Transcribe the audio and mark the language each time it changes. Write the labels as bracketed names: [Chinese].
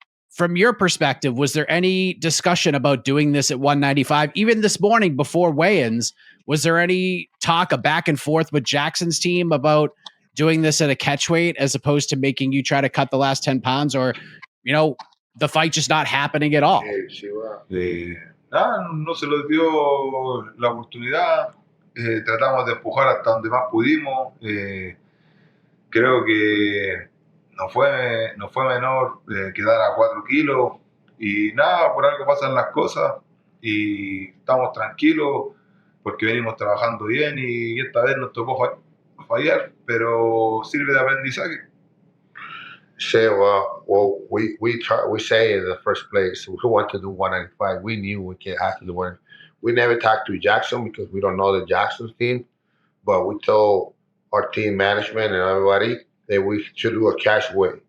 [English] From your perspective, was there any discussion about doing this at 195? Even this morning before weigh-ins, was there any talk, a back and forth with Jackson's team about doing this at a catch weight as opposed to making you try to cut the last 10 pounds? Or, the fight just not happening at all? [Spanish] Nada, no se les dio la oportunidad. Tratamos de empujar hasta donde más pudimos. Creo que no fue menor quedar a 4 kilos y nada, por algo pasan las cosas y estamos tranquilos porque venimos trabajando bien y esta vez nos tocó fallar, pero sirve de aprendizaje. [English] Say, we say in the first place, we want to do 195. We knew we can have to do one. We never talked to Jackson because we don't know the Jackson's team, but we told our team management and everybody that we should do a cash weight.